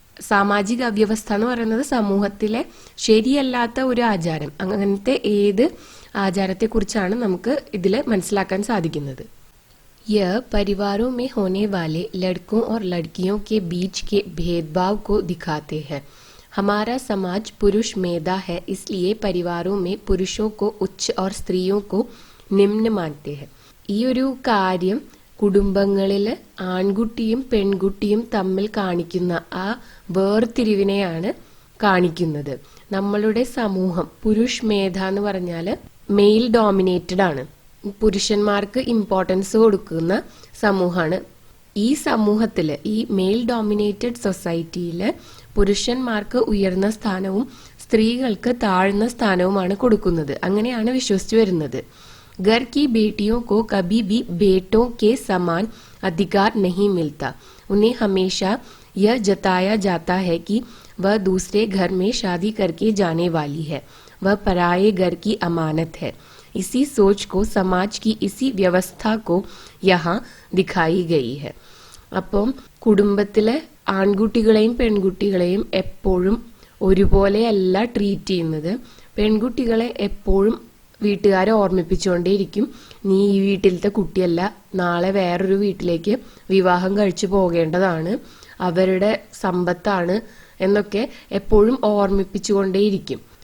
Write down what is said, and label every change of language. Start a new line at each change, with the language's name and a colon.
Malayalam: സാമാജിക അവ്യവസ്ഥ എന്ന് പറയുന്നത് സമൂഹത്തിലെ ശരിയല്ലാത്ത ഒരു ആചാരം, അങ്ങനത്തെ ഏത് ആചാരത്തെ കുറിച്ചാണ് നമുക്ക് ഇതിൽ മനസ്സിലാക്കാൻ സാധിക്കുന്നത്.
Hindi: यह परिवारों में होने वाले लड़कों और लड़कियों के बीच के भेदभाव को दिखाते हैं. हमारा समाज पुरुष मेधा है, इसलिए परिवारों में पुरुषों को उच्च और स्त्रियों को निम्न मानते हैं.
Malayalam: ഈ ഒരു കാര്യം കുടുംബങ്ങളിൽ ആൺകുട്ടിയും പെൺകുട്ടിയും തമ്മിൽ കാണിക്കുന്ന ആ വേർതിരിവിനെയാണ് കാണിക്കുന്നത്. നമ്മളുടെ സമൂഹം പുരുഷ് മേധ എന്ന് പറഞ്ഞാൽ മെയിൽ ഡോമിനേറ്റഡ് ആണ്, പുരുഷന്മാർക്ക് ഇമ്പോർട്ടൻസ് കൊടുക്കുന്ന സമൂഹമാണ്. ഈ സമൂഹത്തിൽ, ഈ മെയിൽ ഡോമിനേറ്റഡ് സൊസൈറ്റിയിൽ പുരുഷന്മാർക്ക് ഉയർന്ന സ്ഥാനവും സ്ത്രീകൾക്ക് താഴ്ന്ന സ്ഥാനവുമാണ് കൊടുക്കുന്നത്, അങ്ങനെയാണ് വിശ്വസിച്ചു വരുന്നത്.
Hindi: घर की बेटियों को कभी भी बेटों के समान अधिकार नहीं मिलता. उन्हें हमेशा यह जताया जाता है कि वह दूसरे घर में शादी करके जाने वाली है, वह पराये घर की अमानत है. इसी सोच को समाज की इसी व्यवस्था को यहाँ दिखाई गई है.
Malayalam: അപ്പം കുടുംബത്തിലെ ആൺകുട്ടികളെയും പെൺകുട്ടികളെയും എപ്പോഴും ഒരുപോലെയല്ല ട്രീറ്റ് ചെയ്യുന്നത്. പെൺകുട്ടികളെ എപ്പോഴും വീട്ടുകാരെ ഓർമ്മിപ്പിച്ചുകൊണ്ടേയിരിക്കും, നീ ഈ വീട്ടിലത്തെ കുട്ടിയല്ല, നാളെ വേറൊരു വീട്ടിലേക്ക് വിവാഹം കഴിച്ചു പോകേണ്ടതാണ്, അവരുടെ സമ്പത്താണ് എന്നൊക്കെ എപ്പോഴും ഓർമ്മിപ്പിച്ചുകൊണ്ടേയിരിക്കും.